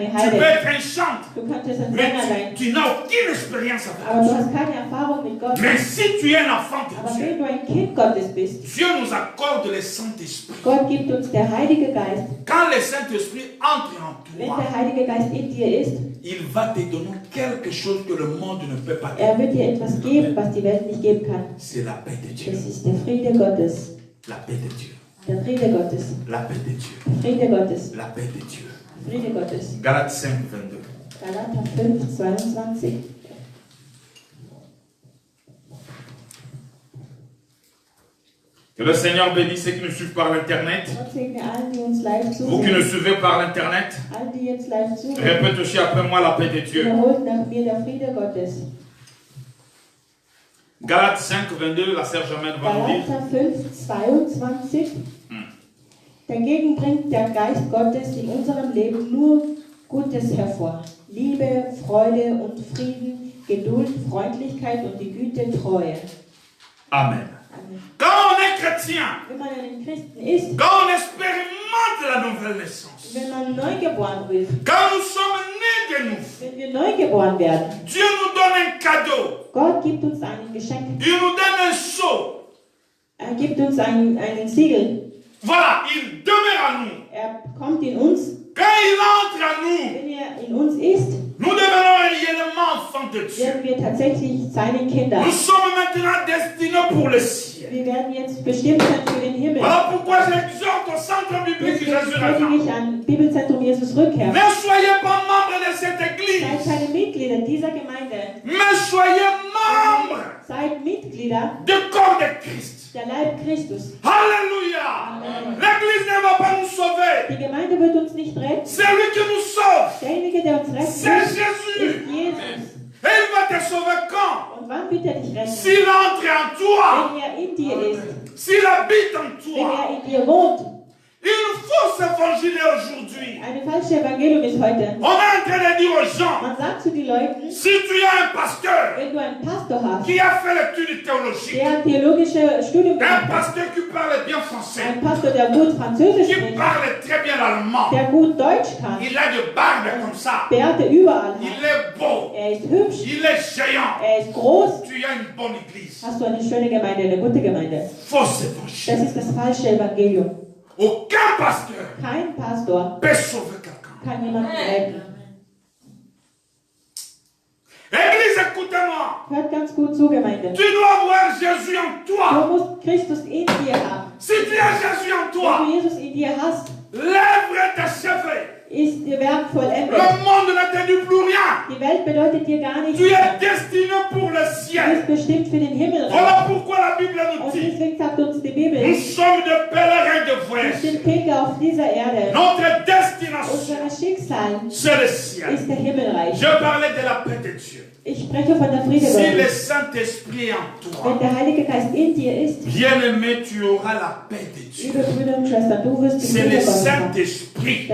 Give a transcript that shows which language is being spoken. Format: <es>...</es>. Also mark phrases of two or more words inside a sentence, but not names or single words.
<fr>Tu peux</fr> <de>Heide.</de> <fr>être un chanteur,</fr> <de>Du könntest ein</de> <fr>mais</fr> <de>Sänger sein,</de> <fr>tu n'as aucune expérience</fr> <de>aber</de> <fr>avec</fr> <de>du</de> <fr>Dieu.</fr> <de>hast keine Erfahrung mit Gott.</de> <fr>Mais si tu es un enfant de</fr> <de>Aber</de> <fr>Dieu,</fr> <de>wenn du ein Kind Gottes bist,</de> <fr>Dieu nous accorde le Saint-Esprit.</fr> <de>Gott gibt uns der Heilige Geist.</de> <fr>Quand le Saint-Esprit entre en</fr> <de>Wenn</de> <fr>toi,</fr> <de>der Heilige Geist in dir ist,</de> <fr>il va te donner quelque chose que le monde ne peut pas</fr> <de>er</de> <fr>donner.</fr> <de>wird dir etwas geben, was die Welt nicht geben kann.</de> <fr>C'est la paix de Dieu.</fr> <de>Das ist der Friede Gottes.</de> <fr>La paix de Dieu.</fr> <de>Der Friede Gottes.</de> <fr>La paix de Dieu.</fr> <de>Friede Gottes.</de> <fr>La paix de Dieu.</fr> <de>Friede Gottes.</de> <fr>Galates 5, 22.</fr> <de>Galater 5, 22.</de> <fr>Que le Seigneur bénisse ceux qui nous suivent par l'Internet.</fr> <de>Gott segne allen, die uns live</de> <fr>Vous qui nous</fr> <de>zusehen.</de> <fr>suivez par l'Internet,</fr> <de>Allen, die jetzt live zuhören.</de> <fr>répète aussi après moi la paix de Dieu.</fr> <de>Wiederholt nach mir der Friede Gottes.</de> <fr>Galates 5, 22, la sœur Germaine va nous dire.</fr> <de>Galater 5, 22. Dagegen bringt der Geist Gottes in unserem Leben nur Gutes hervor. Liebe, Freude und Frieden, Geduld, Freundlichkeit und die Güte, Treue. Amen. Amen.</de> <fr>Quand on est chrétien,</fr> <de>Wenn man ein Christen ist,</de> <fr>quand on expérimente la nouvelle naissance,</fr> <de>wenn man neugeboren wird,</de> <fr>quand nous sommes nés de nouveau,</fr> <de>wenn wir neugeboren werden,</de> <fr>Dieu nous donne un cadeau.</fr> <de>Gott gibt uns ein Geschenk.</de> <fr>Il nous donne un sceau.</fr> <de>Er gibt uns einen Siegel.</de> <fr>Voilà, il demeure en nous.</fr> <de>Er kommt in uns.</de> <fr>Quand il entre en nous,</fr> <de>Wenn er in uns ist,</de> <fr>nous devenons réellement enfants de Dieu.</fr> <de>werden wir tatsächlich seine Kinder.</de> <fr>Nous sommes maintenant destinés pour le ciel.</fr> <de>Wir werden jetzt bestimmt sein für den Himmel.</de> <fr>Voilà pourquoi j'exhorte au centre biblique</fr> <de>Deswegen Jésus predige</de> <fr>Revient.</fr> <de>ich an Bibelzentrum Jesus Rückkehr.</de> <fr>Ne soyez pas membre de cette</fr> <de>Seid</de> <fr>église,</fr> <de>keine Mitglieder dieser Gemeinde.</de> <fr>mais soyez membre</fr> <de>Seid Mitglieder</de> <fr>du corps de Christ.</fr> <de>der Leib Christus.</de> <fr>Alléluia.</fr> <de>Amen.</de> <fr>L'église ne va pas nous sauver.</fr> <de>Die Gemeinde wird uns nicht retten.</de> <fr>C'est lui qui nous sauve.</fr> <de>Derjenige, der uns rettet,</de> <fr>C'est</fr> <de>ist</de> <fr>Jésus.</fr> <de>Jesus.</de> <fr>Et il va te sauver quand?</fr> <de>Und wann wird er dich retten?</de> <fr>S'il entre en toi,</fr> <de>Wenn er in dir ist,</de> <fr>s'il habite en</fr> <de>wenn</de> <fr>toi.</fr> <de>er in dir wohnt.</de> <fr>Une fausse évangile aujourd'hui.</fr> <de>Eine falsche Evangelium ist heute.</de> <fr>On est en train de dire aux gens,</fr> <de>Man sagt zu den Leuten,</de> <fr>si tu as un pasteur</fr> <de>wenn du einen Pastor hast,</de> <fr>qui a fait l'étude théologique,</fr> <de>der ein theologisches Studium</de> <fr>un</fr> <de>gemacht hat,</de> <fr>pasteur qui parle bien français,</fr> <de>ein Pastor, der gut Französisch</de> <fr>qui</fr> <de>spricht,</de> <fr>parle très bien l'allemand,</fr> <de>der gut Deutsch kann,</de> <fr>il a de barbe comme ça,</fr> <de>Bärte überall hat,</de> <fr>il est beau,</fr> <de>er ist hübsch,</de> <fr>il est géant,</fr> <de>er ist groß,</de> <fr>tu as une bonne église.</fr> <de>hast du eine schöne Gemeinde, eine gute Gemeinde.</de> <fr>Fausse</fr> <de>Das</de> <fr>évangile.</fr> <de>ist das falsche Evangelium.</de> <fr>Aucun pasteur</fr> <de>Kein Pastor</de> <fr>peut sauver quelqu'un.</fr> <de>kann jemanden retten.</de> <fr>Église, écoutez-moi.</fr> <de>Hört ganz gut zu, Gemeinde.</de> <fr>Tu dois voir Jésus en toi.</fr> <de>Du musst Christus in dir haben.</de> <fr>Si tu as Jésus en</fr> <de>Wenn</de> <fr>toi,</fr> <de>du Jesus in dir hast,</de> <fr>l'œuvre est achevée.</fr> <de>ist ihr Werk vollendet.</de> <fr>Le monde ne te dit plus rien.</fr> <de>Die Welt bedeutet dir gar nichts</de> <fr>Tu es</fr> <de>mehr.</de> <fr>destiné pour le</fr> <de>Du</de> <fr>ciel.</fr> <de>bist bestimmt für den Himmel.</de> <fr>Voilà pourquoi la Bible nous</fr> <de>Und</de> <fr>dit,</fr> <de>deswegen sagt uns die</de> <fr>nous</fr> <de>Bibel,</de> <fr>sommes des pèlerins de</fr> <de>wir</de> <fr>voyage.</fr> <de>sind Pilger auf dieser Erde.</de> <fr>Notre destination,</fr> <de>Unser Schicksal</de> <fr>c'est le ciel.</fr> <de>ist der Himmelreich.</de> <fr>Je parlais de la paix de Dieu.</fr> <de>Ich spreche von der Friede</de> <fr>Si le</fr> <de>Gottes.</de> <fr>Saint-Esprit est en</fr> <de>Wenn</de> <fr>toi,</fr> <de>der Heilige Geist in dir ist,</de> <fr>bien-aimé, tu auras la paix de Dieu.</fr> <de>liebe Brüder und Schwestern, du wirst die</de> <fr>C'est</fr> <de>Friede</de> <fr>le</fr> <de>Gottes haben.</de> <fr>Saint-Esprit</fr>